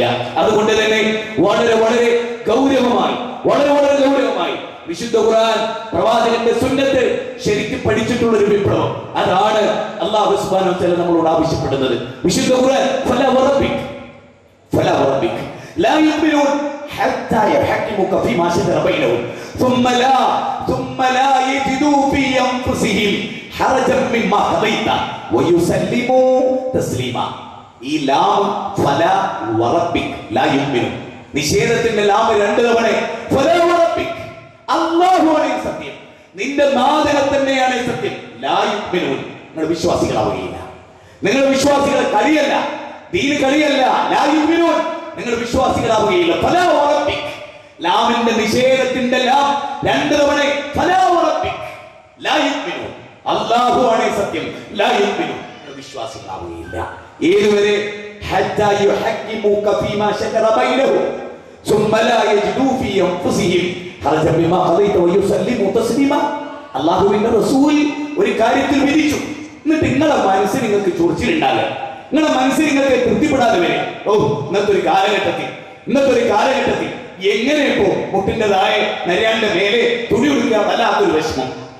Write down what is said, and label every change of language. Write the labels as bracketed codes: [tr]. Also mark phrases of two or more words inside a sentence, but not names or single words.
[ml] അതുകൊണ്ട് തന്നെ വളരെ ഗൗരവമായി വിശുദ്ധ ഖുർആൻ പ്രവാചകന്റെ സുന്നത്ത് ശരിക്കും പഠിച്ചിട്ടുള്ള ഒരു വിപ്ലവം, അതാണ് [ar] الله سبحانه وتعالى [ml] നമ്മളോട് ആവശ്യപ്പെടുന്നത്. വിശുദ്ധ ഖുർആൻ [ar] فلا وربك لا يؤمنون حتى يحكموك فيما شجر بينهم ثم لا يجدوا في أنفسهم حرجا مما قضيت ويسلموا تسليما. [ml] ഈ ലാം [ar] فلا وربك لا يؤمنون, [ml] നിഷേധത്തിന്റെ ലാം 2 തവണ. [ar] فلا وربك, [ml] അല്ലാഹുവാണ് സത്യം, നിന്റെ നാഥനെ തന്നെയാണ് സത്യം. [ar] لا يؤمنون, [ml] നിങ്ങൾ വിശ്വാസികളാവുകയില്ല. നിങ്ങൾ വിശ്വാസികൾ കളിയല്ല, ദീൻ കളിയല്ല. [ar] لا يؤمنون, [ml] നിങ്ങൾ വിശ്വാസികളാവുകയില്ല. [ar] فلا وربك, [ml] ലാമിന്റെ നിഷേധത്തിന്റെ ലാം 2 തവണ. [ar] فلا وربك لا يؤمنون, [ml] അല്ലാഹുവാണ് സത്യം. [ar] لا يؤمنون, [ml] നിങ്ങൾ വിശ്വാസികളാവുകയില്ല. ഏതുവരെ? [ar] حتى يحكموك فيما شجر بينهم ثم لا يجدوا في انفسهم حرجا مما قضيت ويسلموا تسليما. [ml] അല്ലാഹുവിന്റെ റസൂൽ ഒരു കാര്യത്തിൽ വിധിച്ചു, എന്നിട്ട് നിങ്ങളുടെ മനസ്സിൽ നിങ്ങൾക്ക് ചൊറിച്ചിലുണ്ടാകുക, നിങ്ങളുടെ മനസ്സിൽ നിങ്ങൾക്ക് തൃപ്തിപ്പെടാതെ വരെ. ഇന്നത്തെ ഒരു കാലഘട്ടത്തിൽ എങ്ങനെ ഇപ്പോ മുട്ടിൻ്റെതായ നരയാന്റെ മേലെ തുണി ഉടുക്കുക വല്ലാത്തൊരു വിഷമം.